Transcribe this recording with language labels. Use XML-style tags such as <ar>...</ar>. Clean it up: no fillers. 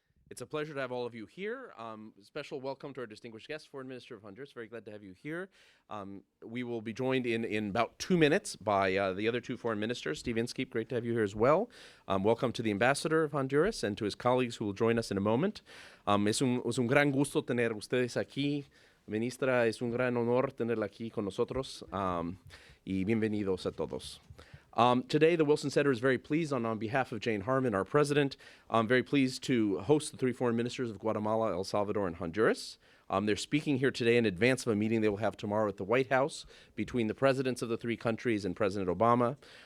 <en>It's a pleasure to have all of you here. Special welcome to our distinguished guest, Foreign Minister of Honduras. Very glad to have you here. We will be joined in about 2 minutes by the other two foreign ministers. Steve Inskeep, great to have you here as well. Welcome to the Ambassador of Honduras and to his colleagues who will join us in a moment.</en> <es>Es un gran gusto tener ustedes aquí. Ministra, es un gran honor tenerla aquí con nosotros. Y bienvenidos a todos.</es> <en>Today, the Wilson Center is very pleased, on behalf of Jane Harman, our president, very pleased to host the three foreign ministers of Guatemala, El Salvador, and Honduras. They're speaking here today in advance of a meeting they will have tomorrow at the White House between the presidents of the three countries and President Obama.</en>